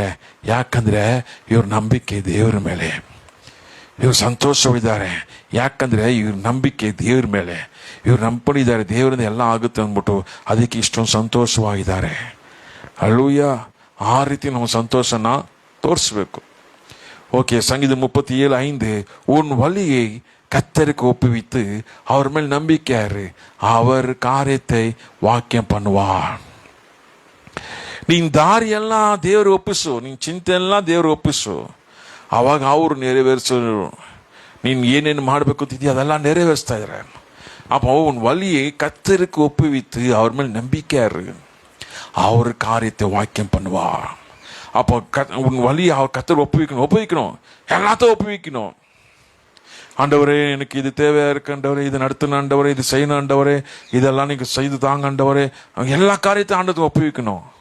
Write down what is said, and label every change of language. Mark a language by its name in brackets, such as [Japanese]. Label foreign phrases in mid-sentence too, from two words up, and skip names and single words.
[Kannada] ಯಾಕಂದ್ರೆ ಇವ್ರ ನಂಬಿಕೆ ದೇವ್ರ ಮೇಲೆ. ಇವ್ರು ಸಂತೋಷವಿದ್ದಾರೆ ಯಾಕಂದ್ರೆ ಇವ್ರ ನಂಬಿಕೆ ದೇವ್ರ ಮೇಲೆ. ಇವ್ರು ನಂಬಿಕೊಂಡಿದ್ದಾರೆ, ದೇವರಿಂದ ಎಲ್ಲ ಆಗುತ್ತೆ ಅಂದ್ಬಿಟ್ಟು ಅದಕ್ಕೆ ಇಷ್ಟೊಂದು ಸಂತೋಷವಾಗಿದ್ದಾರೆ. ಹಲ್ಲೂಯ. ಆ ರೀತಿ ನಮ್ಮ ಸಂತೋಷನ ತೋರಿಸ್ಬೇಕು. [Tamil] ஓகே, சங்கீதம் 37:5 உன் வழியை கர்த்தருக்கு ஒப்புவித்து அவர் மேல் நம்பிக்கையாரு, அவர் காரியத்தை வாக்கியம் பண்ணுவார். [Kannada] ನೀನ್ ದಾರಿ ಎಲ್ಲ ದೇವರು ಒಪ್ಪಿಸು, ನಿನ್ ಚಿಂತೆ ಎಲ್ಲ ದೇವರು ಒಪ್ಪಿಸು, ಅವಾಗ ಅವರು ನೆರವೇರಿಸೋರು. ನೀನ್ ಏನೇನು ಮಾಡಬೇಕು ಅಂತಿದ್ಯಾ ಅದೆಲ್ಲ ನೆರವೇರಿಸ್ತಾ ಇದ್ದಾರೆ. [Tamil] அப்போ உன் வழியை கர்த்தருக்கு ஒப்புவித்து அவர் மேல் நம்பிக்கையாரு, அவர் காரியத்தை வாக்கியம் பண்ணுவார். அப்போ உன் வழியை அவர் கர்த்தர் ஒப்புவிக்கணும், எல்லாத்தையும் ஒப்புவிக்கணும். ஆண்டவரே எனக்கு இது தேவையா இருக்கு ஆண்டவரே, இது நடத்தணும் ஆண்டவரே, இது செய்யணும் ஆண்டவரே, இதெல்லாம் நீங்க செய்து தாங்க ஆண்டவரே, எல்லா காரியத்தையும் ஆண்டவருக்கு ஒப்புவிக்கணும்.